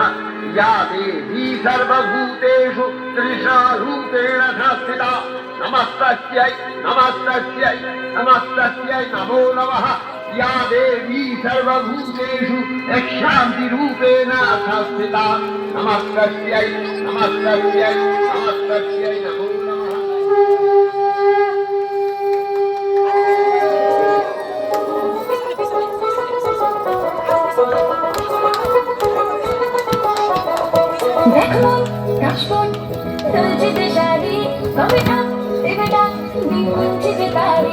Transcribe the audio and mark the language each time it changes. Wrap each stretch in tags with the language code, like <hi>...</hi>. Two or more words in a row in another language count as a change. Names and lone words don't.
<sa>या देवी सर्वभूतेषु त्रिशारूपेण संस्थिता नमस्तस्यै नमस्तस्यै नमस्तस्यै नमो नमः। या देवी सर्वभूतेषु शान्तिरूपेण संस्थिता नमस्तस्यै नमस्तस्यै नमस्तस्यै नमो नमः।</sa> <bn>দেখো কাশবন তুলছে যে শাড়ি, কবে ঠাক দেবে ডাক দিন গুনছে যে তারি।</bn>